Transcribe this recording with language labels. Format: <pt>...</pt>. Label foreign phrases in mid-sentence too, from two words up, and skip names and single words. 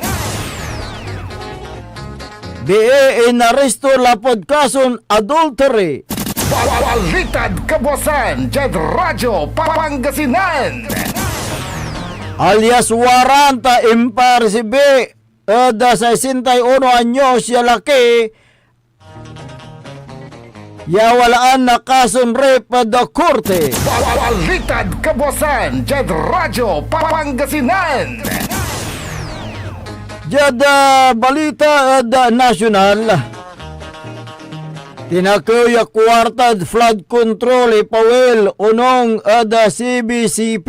<pag>BA inaresto lapod kason adultery. Balitad Kabuasan, Jed Radyo Pangasinan. Alias waranta impar si B. Ada 61 anyos ya laki. Ya walaan na kason rape pada korte. Balitad Kabuasan, Jed Radyo Pangasinan. Jada balita ada nasyonal. Tinakuya kwarta</pag> <en>flood control</en> <pag>ipawil unong ada CBCP.</pag>